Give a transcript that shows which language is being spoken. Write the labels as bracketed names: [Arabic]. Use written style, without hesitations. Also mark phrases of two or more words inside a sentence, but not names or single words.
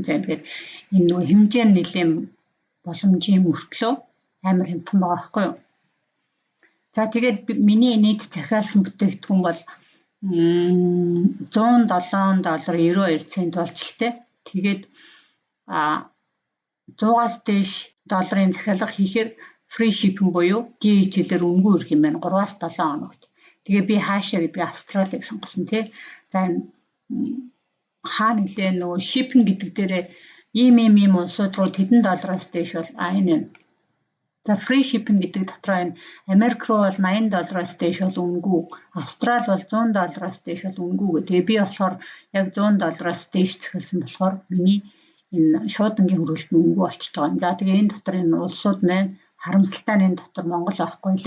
[Mongolian] Тэгэхээр энэ нөгөө хэмжээ нь нэлээд боломжийн мөртлөө амар хямдхан байгаа байхгүй юу. За тэгээд миний нийт захиалсан бүтээгдэхүүн бол $107.92 болж л тээ. Тэгээд 100-аас дээш долларын захиалга хийхээр [English] free shipping [Mongolian] буюу DHL-ээр үнэгүй ирэх юм байна. 3-7 хоногт. Тэгээ би хаашаа гэдэг Австралиг сонгосон тий. За хаа нэлээ нөгөө shipping гэдэг дээрээ ийм улсууд руу тэдэн доллароос дээш бол энэ. За [English] free shipping [Mongolian] гэдэг дотроо энэ Америк руу бол $80 дээш бол үнэгүй. Австрал бол $100 дээш бол үнэгүй. Тэгээ би болохоор яг $100 дээш захиалсан болохоор миний энэ шуудангийн хөрөлт нь үнэгүй болчихж байгаа юм. За тэгээ энэ дотор энэ улсууд маань харамсалтай нь энэ дотор Монгол байхгүй лээ.